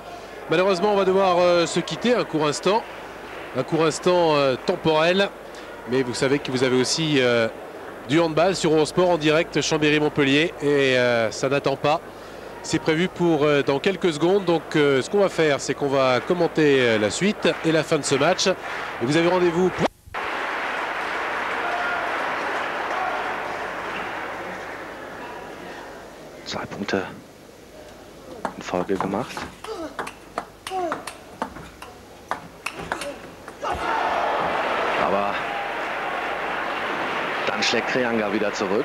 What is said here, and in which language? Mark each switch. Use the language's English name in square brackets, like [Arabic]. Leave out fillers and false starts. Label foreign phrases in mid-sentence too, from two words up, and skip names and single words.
[French] Malheureusement, on va devoir se quitter un court instant. Un court instant temporel. Mais vous savez que vous avez aussi du handball sur Eurosport en direct, Chambéry-Montpellier. Et ça n'attend pas. C'est prévu pour dans quelques secondes. Donc ce qu'on va faire, c'est qu'on va commenter la suite et la fin de ce match. Et vous avez rendez-vous pour... [German] Zwei Punkte in Folge gemacht. Aber dann schlägt Kranga wieder zurück.